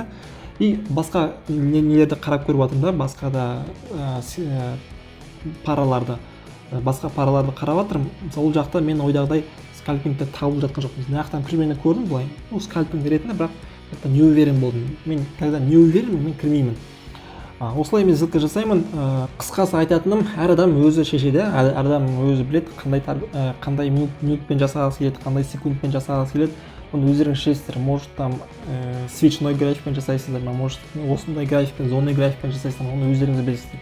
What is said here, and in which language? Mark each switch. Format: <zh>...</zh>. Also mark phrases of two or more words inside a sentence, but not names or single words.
<kk>И басқа нелерді қарап көріп жатырмын да, басқа да басқа параларды қарап жатырмын. Ол жақта мен ойдағыдай скальпингті тауып жатқан жоқпын. Мына жақтан примерно көрдім былай. Скальпинг ретінде, бірақ</kk> <ru>не уверен</ru> <kk>болдым.</kk> <ru>Мен когда не уверен,</ru> <kk>мен кірмеймін. Осылай мен сделка жасаймын. Қысқасы айтатыным, әр адам өзі шешеді, әр адам өзі біледі, қандай минутпен жасағысы келеді, қандай секундпен жасағысы келеді. Оны өздеріңіз шешесіздер.</kk> <ru>Может там</ru> <kk>свечной графикпен жасайсыздар, может осындай графикпен, зонный графикпен жасайсыздар, оны өздеріңіз білесіздер.</kk>